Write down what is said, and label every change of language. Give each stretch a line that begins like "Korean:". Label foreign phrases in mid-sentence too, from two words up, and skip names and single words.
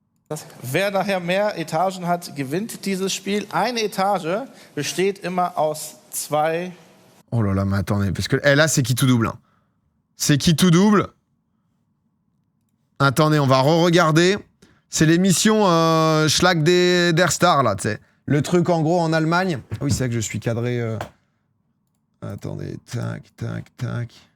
German: Wer nachher mehr Etagen hat, gewinnt dieses Spiel. Eine Etage besteht immer aus 2.
French: Oh là là, mais attendez, parce que là, c'est qui tout double. Hein. C'est qui tout double. Attendez, on va re-regarder. C'est l'émission Schlag der Star, là, tu sais. Le truc, en gros, en Allemagne. Ah oui, c'est vrai que je suis cadré. Attendez, tac, tac, tac.